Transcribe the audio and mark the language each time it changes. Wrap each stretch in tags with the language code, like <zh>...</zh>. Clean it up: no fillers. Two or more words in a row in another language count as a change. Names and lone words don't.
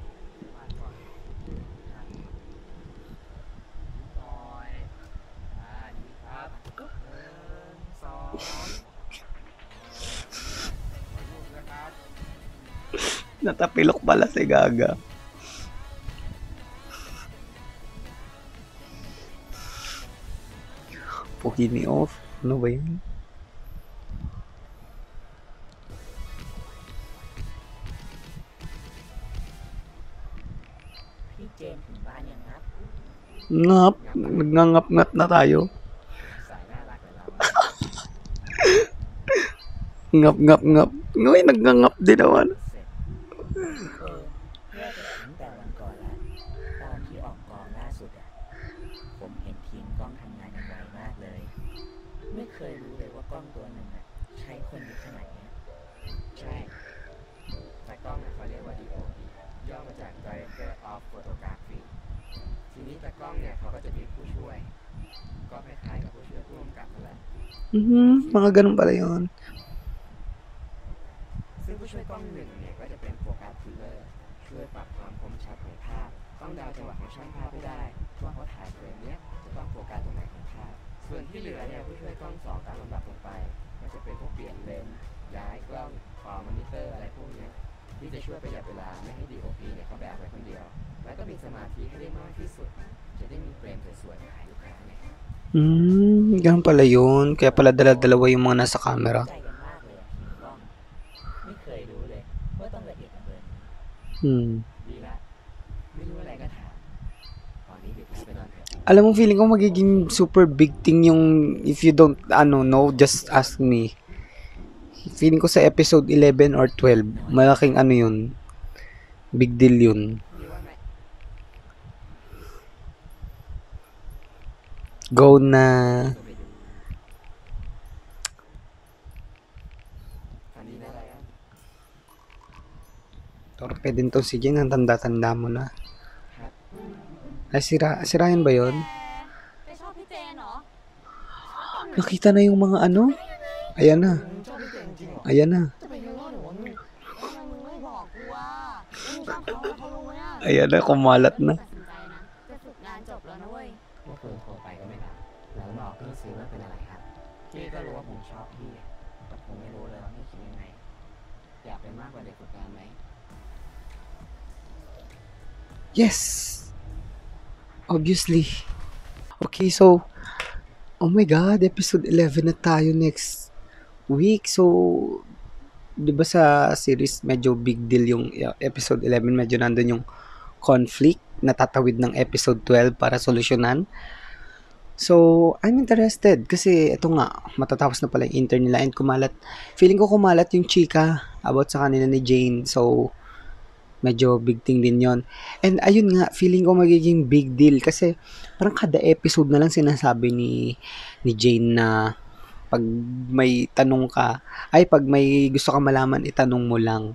<tl>'Natapilok pala si Gaga. Pogi ni Off. Ano ba yun?</tl> <th>พี่เจนถึงบ้านยังครับ</th> <tl>Ngap. Nagngangap-ngat na tayo.</tl> <th>สายน่ารักเลยเรา</th> <tl>Ngap-ngap-ngap. Ngayon, nagngangap din naman.</tl> <th>เสร็จแยกกันตั้งแต่วันก่อนแล้วตอนที่ออกกองล่าสุดอ่ะผมเห็นทีมกล้องทำงานกันไวมากเลย ไม่เคยรู้เลยว่ากล้องตัวหนึ่งอ่ะใช้คนอยู่ขนาดเนี้ยใช่แต่กล้องเนี่ยเขาเรียกว่า DOP ย่อมาจาก</th> <en>Director of Photography</en> <th>ทีนี้แต่กล้องเนี่ยเขาก็จะมีผู้ช่วย ก็คล้ายๆกับผู้ช่วยผู้กำกับนั่นแหละ</th> <tl>Mga ganun pala yun.</tl> <th>ซึ่งผู้ช่วยกล้องหนึ่งเนี่ยก็จะเป็นโฟกัสคิลเลอร์ช่วยปรับความคมชัดของภาพต้องเดาจังหวะของช่างภาพไม่ได้ว่าเขาถ่ายเฟรมเนี้ยจะต้องโฟกัสตรงไหนของภาพส่วนที่เหลือเนี่ยผู้ช่วยกล้องสองตามลำดับลงไปก็จะเป็นพวกเปลี่ยนเลนส์ย้ายกล้องขอมอนิเตอร์อะไรพวกเนี้ยที่จะช่วยประหยัดเวลาไม่ให้ DOP เนี่ยเขาแบกไว้คนเดียวแล้วก็มีสมาธิให้ได้มากที่สุดจะได้มีเฟรมสวยๆมาให้ลูกค้าเนี่ย</th> <tl>Ganun pala yun. Kaya pala dala-dalawa yung mga nasa camera.</tl> <th>ใจกันมากเลยอะทีมกล้องไม่เคยรู้เลยว่าต้องละเอียดกันเลย ดีละไม่รู้อะไรก็ถามตอนนี้เด็กไปนอนเถอะ</th> <tl>Alam mo, feeling ko magiging</tl> <en>super big thing yung if you don't, know, just ask me.</en> <tl>Feeling ko sa episode 11 or 12, malaking yun.</tl> <en>Big deal</en> <tl>yun.</tl> <th>ดีว่าไหม</th> <tl>Go na.</tl> <th>ก็ไปดูตอนนี้อะไรอ่ะ</th> <tl>Torpe din to si Jen. Ang tanda-tanda mo na.</tl> <th>ครับ</th> <tl>Ay, si Ryan ba yun?</tl> <th>ไปชอบพี่เจนเหรอ</th> <tl>Nakita na yung mga ano? Ayan na.</tl> <th>มึงชอบพี่เจนจริงเหรอ</th> <tl>Ayan na.</tl> <th>จะไปรู้ว่าหนูว่ามึง ทำไมมึงไม่บอกกูว่ามึงชอบเขาแล้วเขารู้อ่ะ</th> <tl>Ayan na, kumalat na.</tl> <th>ตัดสินใจนะ จะฝึกงานจบแล้วนะเว้ย เมื่อคืนโทรไปก็ไม่รับแล้วบอกพี่ซื้อว่าเป็นอะไรครับพี่ก็รู้ว่าผมชอบพี่อะแต่ผมไม่รู้เลยว่าพี่คิดยังไงอยากเป็นมากกว่าเด็กฝึกงานไหม</th> <en>Yes. Obviously. Okay, so, oh my God, episode 11</en> <tl>na tayo</tl> <en>next week.</en> <tl>So, di ba sa series medyo</tl> <en>big deal</en> <tl>yung episode 11, medyo nandun yung conflict na tatawid ng episode 12 para solusyonan.</tl> <en>So, I'm interested</en> <tl>kasi ito nga, matatapos na pala yung intern nila and kumalat. Feeling ko kumalat yung chika about sa kanila ni Jane. So, medyo</tl> <en>big thing</en> <tl>din yon. And ayun nga, feeling ko magiging</tl> <en>big deal</en> <tl>kasi parang kada episode na lang sinasabi ni Jane na pag may tanong ka, pag may gusto ka malaman, itanong mo lang.</tl>